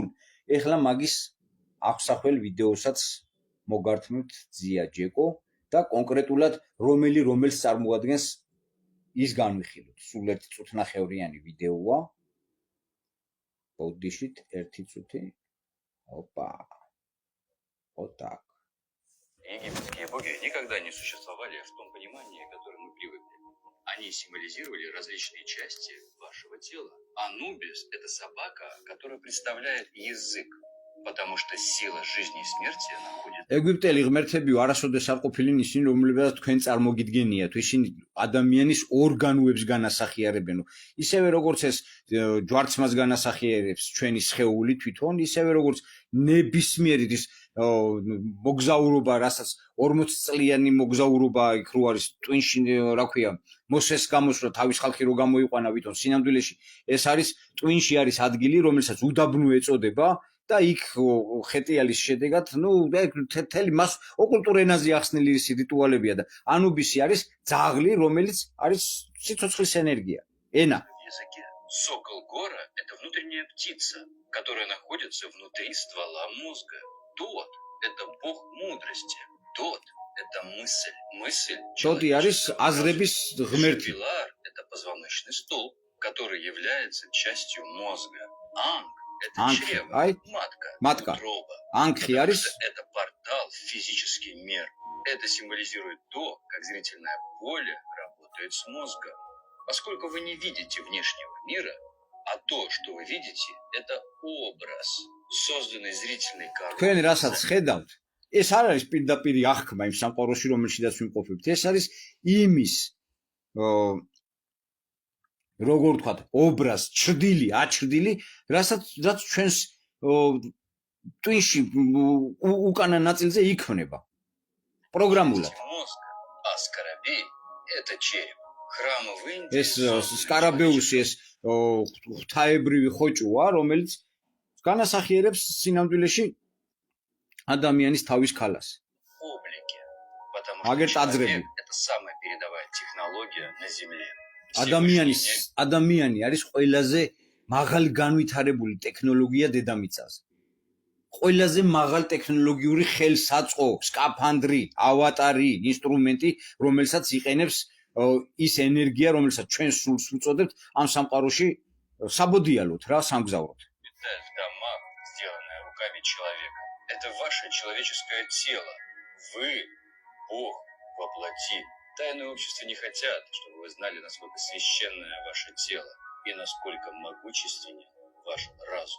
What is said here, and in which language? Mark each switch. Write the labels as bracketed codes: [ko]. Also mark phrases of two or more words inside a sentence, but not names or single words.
[ka] ეხლა მაგის აღსახველ ვიდეოსაც მოგართმევთ ძია ჯეკო და კონკრეტულად რომელს წარმოადგენს ის განვიხილოთ. სულ 1 წუთნახევრიანი ვიდეოა. ბოდიშით 1 წუთი. ოპა. ოტაკ. [ru] Египетские боги никогда не существовали в том понимании, к которому мы привыкли. Они символизировали различные части вашего тела. Анубис – это собака, которая представляет язык, потому что сила жизни и смерти находится... [ka] ეგვიპტელი ღმერთები არასოდეს არ ყოფილინ ისინი, რომლებსაც თქვენ წარმოგიდგენიათ, ისინი ადამიანის ორგანოებს განასახიერებენ. ისევე როგორც ეს ჯვარცმას განასახიერებს ჩვენი სხეული თვითონ, ისევე როგორც ნებისმიერი ის მოგზაურობა, რასაც 40 წლიანი მოგზაურობა იქ რო არის ტვინში, რა ქვია, მოსეს გამოსვლა თავის ხალხი რო გამოიყვანა ვითომ სინამდვილეში, ეს არის ტვინში არის ადგილი, რომელსაც უდაბნო ეწოდება და იქ ხეტიალის შედეგად, თელი მას ოკულტურ ენაზე ახსნილი რიტუალებია და ანუბისი არის ძაღლი, რომელიც არის სიცოცხლის ენერგია. ენა. [ru] Сокол гора – это внутренняя птица, которая находится внутри ствола мозга. Тот – это бог мудрости. Тот – это мысль. Мысль – [ka] Тоти არის აზრების ღმერთი. [ru] Пилар – это позвоночный столб, который является частью мозга. Анг – это чрево, матка, утроба. [ka] Анхи არის [ru] это портал в физический мир. Это символизирует то, как зрительное поле работает с мозгом. Поскольку вы не видите внешнего мира, а то, что вы видите, это образ, созданный зрительной корой. [ka] თქვენ რასაც ხედავთ, ეს არ არის პირდაპირ აღქმა იმ სამყაროში, რომელშიც ვიმყოფებთ. ეს არის იმის როგორ ვთქვათ, ობრაზ, აჩრდილი, რაც ჩვენს ტვინში უკანა ნაწილზე იქმნება. პროგრამულად. [ru] А скарабей – это череп. Храмы в Индии. [ka] ეს სკარაბეუსი ეს ღვთაებრივი ხოჭოა, რომელიც განასახიერებს სინამდვილეში ადამიანის თავის ქალას. [ru] Потому что человек – это самая передовая технология на Земле. [ka] ადამიანი არის ყველაზე მაღალი განვითარებული ტექნოლოგია დედამიწაზე. ყველაზე მაღალ ტექნოლოგიური ხელსაწყო, სკაფანდრი, ავატარი, ინსტრუმენტი, რომელსაც იყენებს ის ენერგია, რომელსაც ჩვენ სულს ვუწოდებთ ამ სამყაროში საბოდიალოდ რა სამგზავროდ. [ru] сделанное руками человека. Это ваше человеческое тело. Вы Бог во плоти. Тайные общества не хотят, чтобы вы знали, насколько священное ваше тело и насколько могущественен ваш разум.